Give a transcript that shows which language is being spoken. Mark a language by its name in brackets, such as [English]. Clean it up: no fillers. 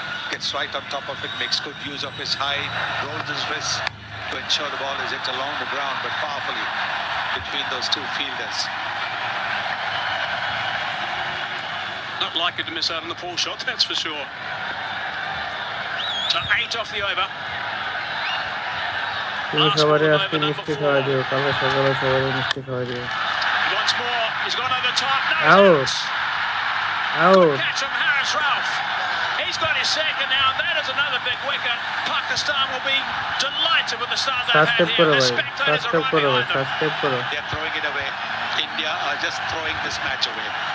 [English] gets right on top of it, makes good use of his height, rolls his wrist to ensure the ball is hit along the ground, but powerfully between those two fielders. Not likely to miss out on the pull shot, that's for sure. So 8 off the over. [Bangla] তুমি সবারই আজকে মিষ্টি খাওয়া দিও, কালকে সকালে সবারই মিষ্টি খাওয়া দিও। [English] Once more, he's gone over the top. Out. Out. Catch from Harris Ralph. He's got his second now. That is another big wicket. Pakistan will be delighted with the start they've had here. The spectators are right behind them. They are throwing it away. India are just throwing this match away.